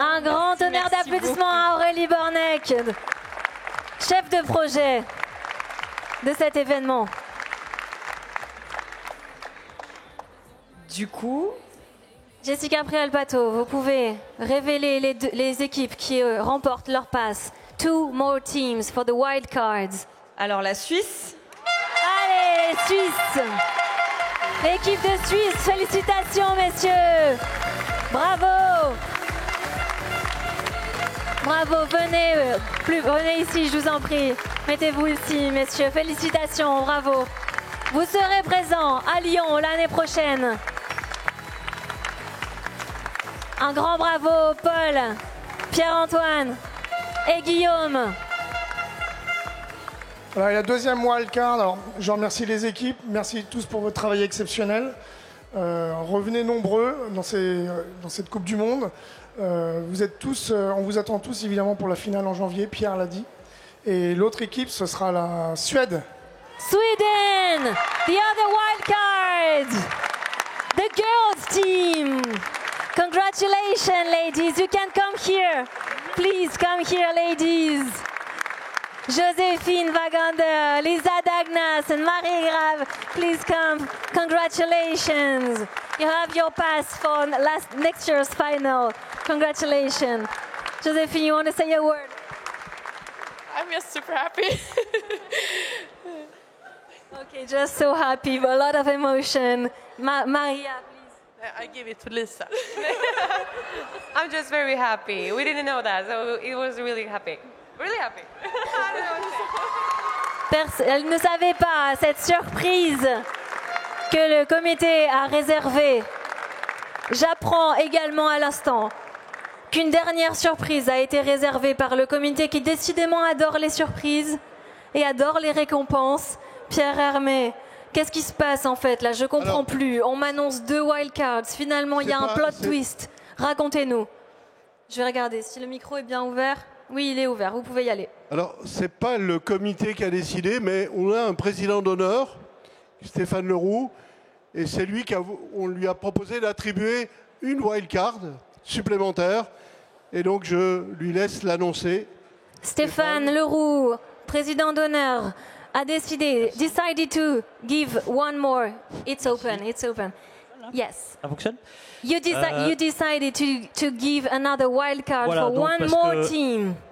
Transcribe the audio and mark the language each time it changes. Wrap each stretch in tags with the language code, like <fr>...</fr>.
<fr>Un grand tonnerre d'applaudissements à Aurélie Bornec, chef de projet de cet événement. Du coup, Jessica Prial-Pato, vous pouvez révéler les équipes qui remportent leur passe.</fr> <en>2 more teams for the wild cards.</en> <fr>Alors la Suisse. Allez, Suisse. L'équipe de Suisse, félicitations messieurs. Bravo. Bravo, venez ici, je vous en prie. Mettez-vous ici, messieurs. Félicitations, bravo. Vous serez présents à Lyon l'année prochaine. Un grand bravo, Paul, Pierre-Antoine et Guillaume. Voilà, la deuxième wildcard. Alors, je remercie les équipes. Merci tous pour votre travail exceptionnel. Revenez nombreux dans cette Coupe du Monde. Vous êtes tous, on vous attend tous évidemment pour la finale en janvier, Pierre l'a dit. Et l'autre équipe, ce sera la Suède.</fr> <en>Sweden, the other wild card, the girls team. Congratulations, ladies. You can come here. Please come here, ladies. Joséphine Wagander, Lisa Dagnas, and Marie Grave, please come. Congratulations. You have your pass for next year's final. Congratulations. Joséphine, you want to say a word? I'm just super happy. Okay, just so happy, but a lot of emotion. Maria, please. I give it to Lisa. I'm just very happy. We didn't know that, so it was really happy. Really happy.</en> <fr>Elle ne savait pas cette surprise que le comité a réservée. J'apprends également à l'instant qu'une dernière surprise a été réservée par le comité qui décidément adore les surprises et adore les récompenses. Pierre Hermé, qu'est-ce qui se passe en fait là? Je comprends plus. On m'annonce 2 wildcards. Finalement, il y a un plot twist. Racontez-nous. Je vais regarder si le micro est bien ouvert. Oui, il est ouvert. Vous pouvez y aller. Alors, ce n'est pas le comité qui a décidé, mais on a un président d'honneur, Stéphane Leroux, et c'est lui on lui a proposé d'attribuer une wildcard supplémentaire. Et donc, je lui laisse l'annoncer. Stéphane Leroux, président d'honneur, a décidé,</fr> <en>decided to give one more. It's open, it's open. Yes.</en> <fr>Ça fonctionne?</fr> <en>You decided to give another wild card for one more team.</en>